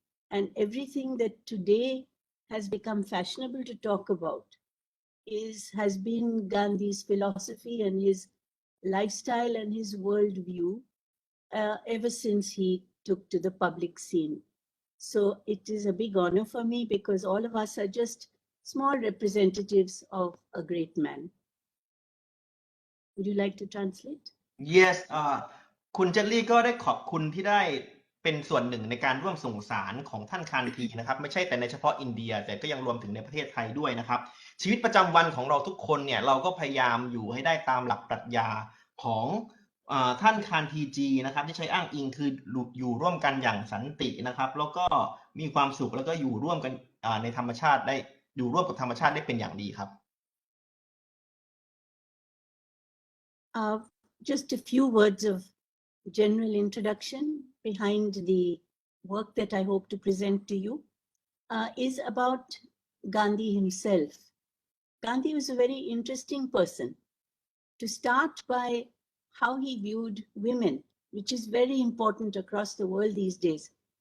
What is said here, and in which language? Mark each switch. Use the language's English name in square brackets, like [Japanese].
[English] And everything that today has become fashionable to talk about has been Gandhi's philosophy and his lifestyle and his worldview ever since he took to the public scene. So it is a big honor for me because all of us are just small representatives of a great man. Would you like to translate? [Thai] Yes คุณเจลลี่ก็ได้ขอบคุณที่ได้เป็นส่วนหนึ่งในการร่วมส่งสารของท่านคานธีนะครับไม่ใช่แต่ในเฉพาะอินเดียแต่ก็ยังรวมถึงในประเทศไทยด้วยนะครับชีวิตประจำวันของเราทุกคนเนี่ยเราก็พยายามอยู่ให้ได้ตามหลักปรัชญาของท่านคานธีจีนะครับที่ใช้อ้างอิงคืออยู่ร่วมกันอย่างสันตินะครับแล้วก็มีความสุขแล้วก็อยู่ร่วมกันในธรรมชาติได้อยู่ร่วมกับธรรมชาติได้เป็นอย่างดีครับ [English] Just a few words of general introduction behind the work that I hope to present to you is about Gandhi himself. Gandhi was a very interesting person. To start by how he viewed women, which is very important across the world these days.